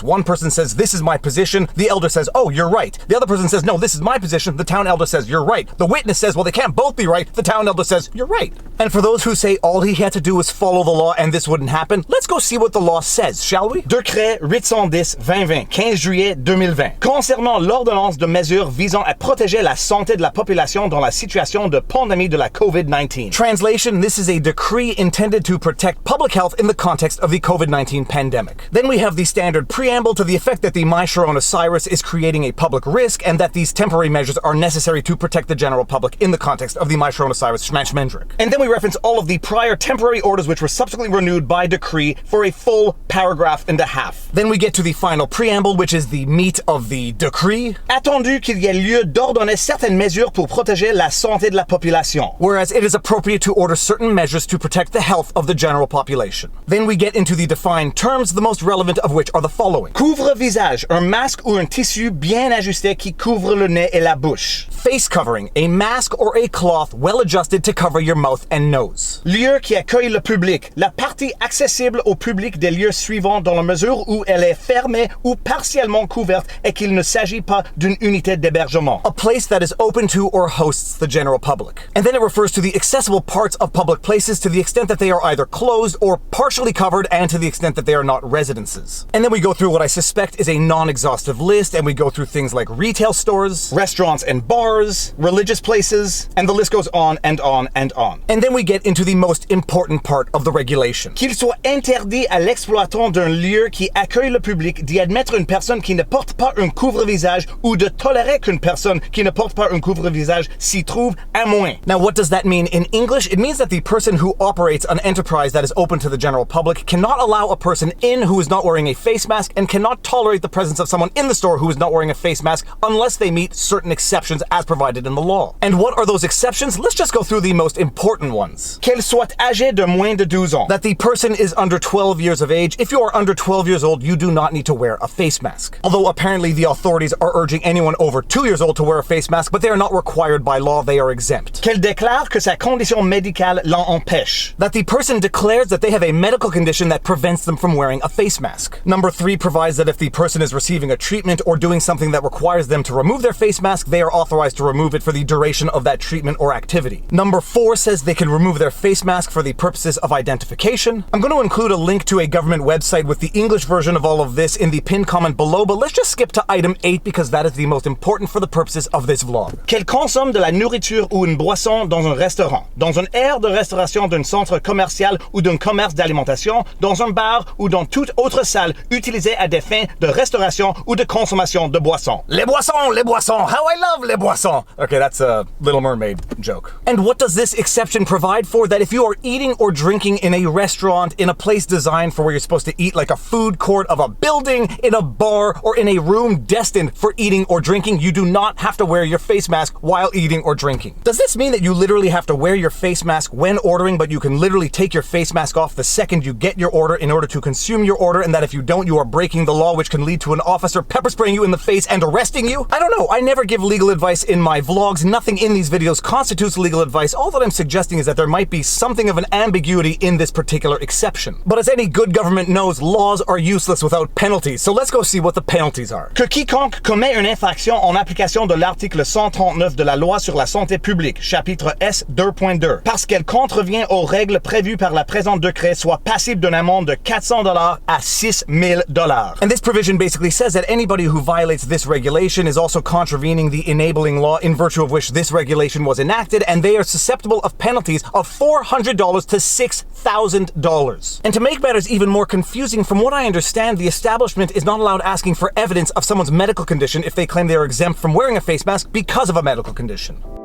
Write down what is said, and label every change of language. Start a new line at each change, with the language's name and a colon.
English: One person says, "This is my position." The elder says, "Oh, you're right." The other person says, "No, this is my position." The town elder says, "You're right." The witness says, "Well, they can't both be right." The town elder says, "You're right." And for those who say all he had to do was follow the law and this wouldn't happen, let's go see what the law says, shall we?
French: Décret 810-2020, 15 juillet 2020. Concernant l'ordonnance de mesures visant à protéger la santé de la population dans la situation de pandémie de la COVID-19.
English: Translation, this is a decree intended to protect public health in the context of the COVID-19 pandemic. Then we have the standard preamble to the effect that the My Coronavirus is creating a public risk and that these temporary measures are necessary to protect the general public in the context of the My Coronavirus Schmendrick. And then we reference all of the prior temporary orders which were subsequently renewed by decree for a full paragraph and a half. Then we get to the final preamble, which is the meat of the decree.
French: Attendu qu'il y ait lieu d'ordonner certaines mesures pour protéger la santé de la population.
English: Whereas it is appropriate to order certain measures to protect the health of the general population. Then we get into the defined terms, the most relevant of which are the following.
French: Couvre-visage, un masque ou un tissu bien ajusté qui couvre le nez et la bouche.
English: Face covering, a mask or a cloth well adjusted to cover your mouth and nose.
French: Lieu qui accueille le public, la partie accessible au public des lieux suivants dans la mesure où elle est fermée ou partiellement couverte et qu'il ne s'agit pas d'une unité d'hébergement.
English: A place that is open to or hosts the general public. And then it refers to the accessible parts of public places to the extent that they are either closed or partially covered and to the extent that they are not residences. And then we go through what I suspect is a non-exhaustive list, and we go through things like retail stores, restaurants and bars, religious places, and the list goes on and on and on. And then we get into the most important part of the regulation.
French: Qu'il soit interdit à l'exploitant d'un lieu qui accueille le public d'y admettre une personne qui ne porte pas un couvre-visage ou de tolérer qu'une personne qui ne porte pas un couvre-visage s'y trouve à moins.
English: Now, what does that mean in English? It means that the person who operates an enterprise that is open to the general public cannot allow a person in who is not wearing a face mask and cannot tolerate the presence of someone in the store who is not wearing a face mask unless they meet certain exceptions as provided in the law. And what are those exceptions? Let's just go through the most important ones.
French: Qu'elle soit âgée de moins de 12 ans.
English: That the person is under 12 years of age. If you are under 12 years old, you do not need to wear a face mask. Although apparently the authorities are urging anyone over 2 years old to wear a face mask, but they are not required by law, they are exempt.
French: Qu'elle déclare que sa condition médicale l'en empêche.
English: That the person declares that they have a medical condition that prevents them from wearing a face mask. Number 3 provides that if the person is receiving a treatment or doing something that requires them to remove their face mask, they are authorized to remove it for the duration of that treatment or activity. Number 4 says they can remove their face mask for the purposes of identification. I'm going to include a link to a government website with the English version of all of this in the pinned comment below, but let's just skip to item 8 because that is the most important for the purposes of this vlog.
French: Qu'elle consomme de la nourriture ou une boisson dans un restaurant, dans une aire de restauration d'un centre commercial ou d'un commerce d'alimentation, dans un bar ou dans toute autre salle utilisée à des fins de restauration ou de consommation de boissons. Les boissons, les boissons,
English: how I love
French: les boissons.
English: Okay, that's a Little Mermaid joke. And what does this exception provide for? That if you are eating or drinking in a restaurant, in a place designed for where you're supposed to eat, like a food court of a building, in a bar, or in a room destined for eating or drinking, you do not have to wear your face mask while eating or drinking. Does this mean that you literally have to wear your face mask when ordering, but you can literally take your face mask off the second you get your order in order to consume your order, and that if you don't, you are breaking the law, which can lead to an officer pepper spraying you in the face and arresting you? I don't know. I never give legal advice in my vlogs. Nothing in these videos videos constitutes legal advice. All that I'm suggesting is that there might be something of an ambiguity in this particular exception. But as any good government knows, laws are useless without penalties. So let's go see what the penalties are.
French: Que quiconque commet une infraction en application de l'article 139 de la loi sur la santé publique, chapitre S 2.2, parce qu'elle contrevient aux règles prévues par la présente décret, soit passible d'une amende de $400 à $6,000.
English: And this provision basically says that anybody who violates this regulation is also contravening the enabling law in virtue of which this regulation was enacted, and they are susceptible of penalties of $400 to $6,000. And to make matters even more confusing, from what I understand, the establishment is not allowed asking for evidence of someone's medical condition if they claim they are exempt from wearing a face mask because of a medical condition.